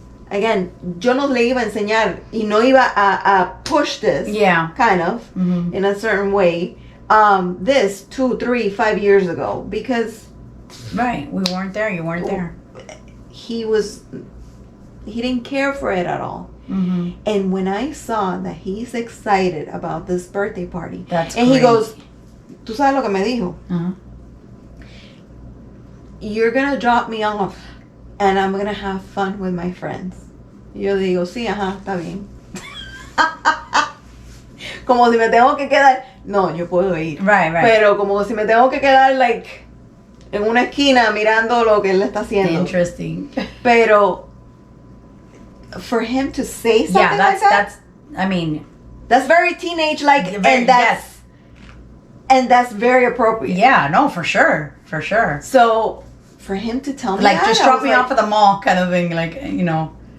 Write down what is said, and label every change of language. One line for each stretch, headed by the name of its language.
English: Again,
Spanish: yo no le iba a
English: enseñar y no iba a push this, kind of, in a certain way, this 2, 3, 5 years ago, because we weren't there. You weren't there. He didn't care for it at all. Mm-hmm. And when I saw that he's excited about this birthday party, and great. He goes,
Spanish: ¿tú sabes lo que me dijo?
English: Uh-huh. You're gonna drop me off and I'm gonna have fun with my friends.
Spanish: Y yo digo, sí, ajá, está bien. Como si me tengo que quedar. No, yo puedo ir.
English: Right.
Spanish: Pero como si me tengo que quedar, like, en una esquina mirando lo que él está haciendo.
English: Interesting. Pero for him to say something like that. I mean, that's very teenage like, and that's very appropriate. Yeah, no, for sure. So for him to tell me like that, just drop me off at the mall kind of thing, like, you know.